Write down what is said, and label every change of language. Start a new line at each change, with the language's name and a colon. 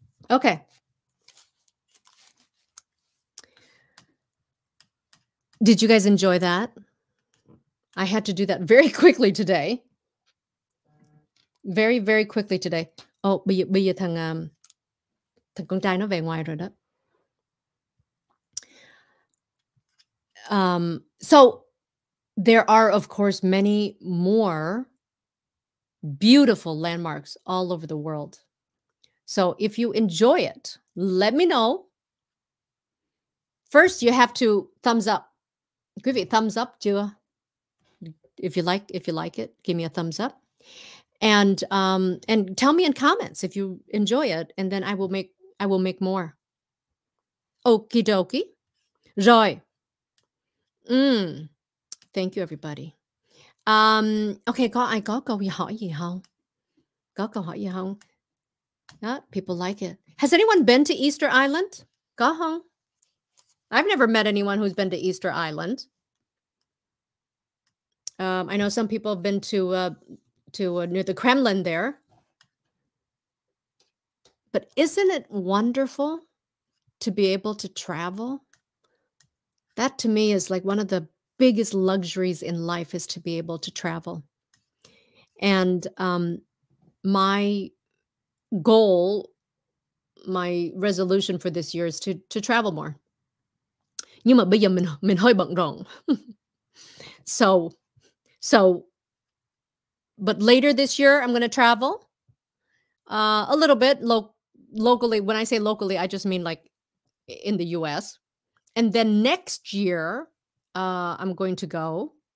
English: Okay. Did you guys enjoy that? I had to do that very quickly today. Very, very quickly today.
Vietnamese: Oh, bây giờ thằng con trai nó về ngoài rồi đó.
English: So there are, of course, many more beautiful landmarks all over the world. So if you enjoy it, let me know. First, you have to thumbs up.
Vietnamese: Quý vị thumbs up chưa?
English: If you like it, give me a thumbs up. And tell me in comments if you enjoy it, and then I will make more. Okie dokie. Rồi. Thank you everybody.
Vietnamese: Okay, có ai có câu hỏi gì không? Có câu hỏi gì không?
English: People like it. Has anyone been to Easter Island?
Vietnamese: Có không?
English: I've never met anyone who's been to Easter Island. I know some people have been to near the Kremlin there. But isn't it wonderful to be able to travel? That to me is like one of the biggest luxuries in life, is to be able to travel. And my goal, my resolution for this year is to travel more.
Vietnamese: Nhưng mà bây giờ mình hơi bận rộn.
English: So, but later this year, I'm going to travel a little bit locally. When I say locally, I just mean like in the US. And then next year, I'm going to go.